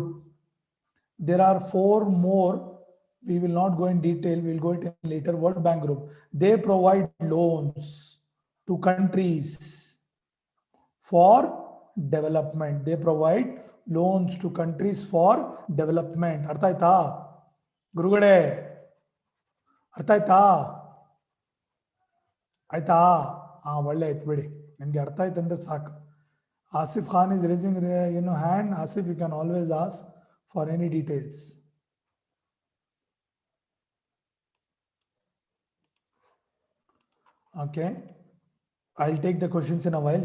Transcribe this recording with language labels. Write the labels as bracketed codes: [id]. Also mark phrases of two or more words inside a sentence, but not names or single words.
[en] There are 4 more. We will not go in detail. We will go into later. World Bank Group. They provide loans to countries for development. They provide loans to countries for development. [kn] ಅರ್ಥ ಆಯ್ತಾ? ಗುರುಗಡೆ? ಅರ್ಥ ಆಯ್ತಾ? ಆಯ್ತಾ? ಒಳ್ಳೆ ಆಯ್ತು ಬಿಡಿ. ನಿಮ್ಗೆ ಅರ್ಥ ಆಯ್ತು ಅಂದ್ರೆ ಸಾಕು. [en] Asif Khan is raising hand. Asif, you can always ask for any details. Okay. I'll take the questions in a while.